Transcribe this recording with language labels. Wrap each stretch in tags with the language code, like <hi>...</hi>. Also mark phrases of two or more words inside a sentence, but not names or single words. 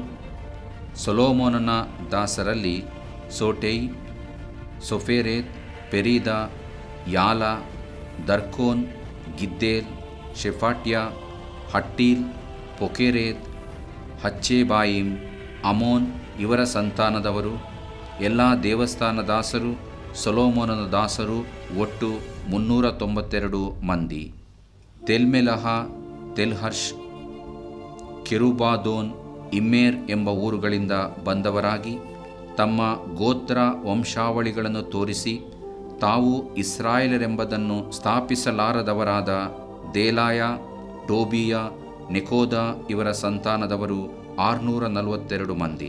<kn>ಸೊಲೊಮೋನನ ದಾಸರಲ್ಲಿ ಸೋಟೈ, ಸೊಫೆರೇತ್, ಪೆರೀದ, ಯಾಲ, ದರ್ಕೋನ್, ಗಿದ್ದೇಲ್, ಶೆಫಾಟ್ಯ, ಹಟ್ಟೀಲ್, ಪೊಕೆರೇತ್, ಹಚ್ಚೆಬಾಯಿಮ್, ಅಮೋನ್ ಇವರ ಸಂತಾನದವರು. ಎಲ್ಲ ದೇವಸ್ಥಾನ ದಾಸರು, ಸೊಲೊಮೋನನ ದಾಸರು ಒಟ್ಟು 392 ಮಂದಿ. ತೆಲ್ಮೆಲಹ, ತೆಲ್ಹರ್ಷ್, ಕೆರುಬಾದೋನ್, ಇಮ್ಮೇರ್ ಎಂಬ ಊರುಗಳಿಂದ ಬಂದವರಾಗಿ ತಮ್ಮ ಗೋತ್ರ ವಂಶಾವಳಿಗಳನ್ನು ತೋರಿಸಿ ತಾವು ಇಸ್ರಾಯೇಲರೆಂಬುದನ್ನು ಸ್ಥಾಪಿಸಲಾರದವರಾದ ದೇಲಾಯ, ಟೋಬೀಯ, ನೆಕೋದ ಇವರ ಸಂತಾನದವರು 642 ಮಂದಿ.</kn>